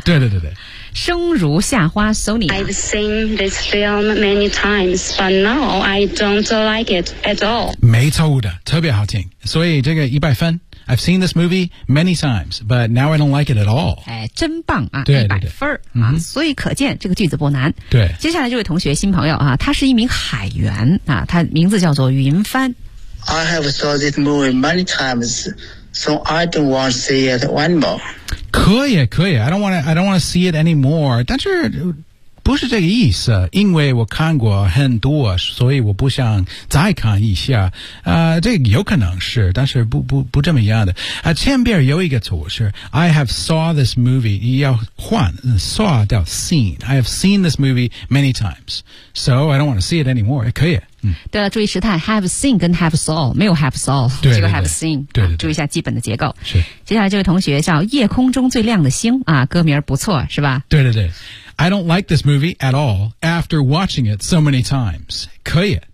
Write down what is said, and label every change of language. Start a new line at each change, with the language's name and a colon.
Chinese: 对对对对。生如夏花 Sony。
English: I've seen this film many times, but now I don't like it at all.
Chinese: 没错的特别好听。所以这个一百分。
English: I've seen this movie many times, but now I don't like it at all.
Chinese: 哎，真棒啊！对对对， 100分儿啊、嗯！所以可见这个句子不难。对，接下来这位同学新朋友啊，他是一名海员啊，他名字叫做云帆。
English: I have saw this movie many times, so I don't want to see it anymore.
Chinese: 可以，可以。
English: I don't want to see it anymore.
Chinese: 但是不是这个意思，因为我看过很多，所以我不想再看一下。这个有可能是，但是不这么样的。前边有一个词是
English: I have saw this movie，
Chinese: 要换 saw 掉 seen。
English: I have seen this movie many times， so I don't want to see it anymore。
Chinese: 可以。对了，注意时态 ，have seen 跟 have saw 没有 have saw，对对对这个 have seen，对对对、啊、注意一下基本的结构。是，接下来这位同学叫夜空中最亮的星啊，歌名不错是吧？
English: 对对对 ，I don't like this movie at all after watching it so many times， 可以。